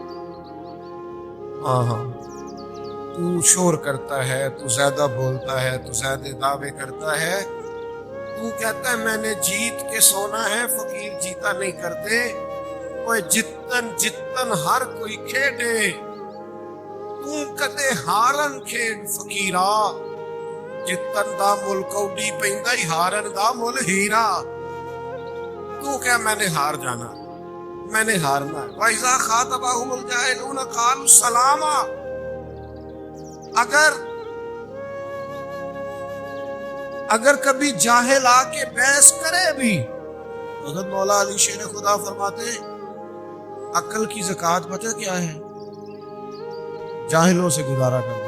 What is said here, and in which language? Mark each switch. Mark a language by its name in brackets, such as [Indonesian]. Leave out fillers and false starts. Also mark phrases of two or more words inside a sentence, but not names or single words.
[Urdu] ہاں ہاں، تو شور کرتا ہے، تو زیادہ بولتا ہے، تو زیادہ دعوے کرتا ہے، تو تو کہتا ہے میں نے جیت کے سونا ہے، فقیر جیتا نہیں کرتے، وہ [Punjabi] جتن جتن ہر کوئی کھیڈے، تو کدے ہارن کھیڈ فقیرا، جتن دا مل کوڈی پیندا ہی ہارن دا مل ہیرا۔ [Urdu] تو کیا میں نے ہار جانا، میں نے ہارنا ہے۔ [Arabic] وَإِذَا خَاطَبَهُمُ الْجَاهِلُونَ قَالُوا سَلَامًا، [Urdu] اگر کبھی جاہل آ کے بحث کرے بھی، حضرت مولا علی شیر خدا فرماتے ہیں عقل کی زکوٰۃ پتہ کیا ہے؟ جاہلوں سے گزارا کرنا۔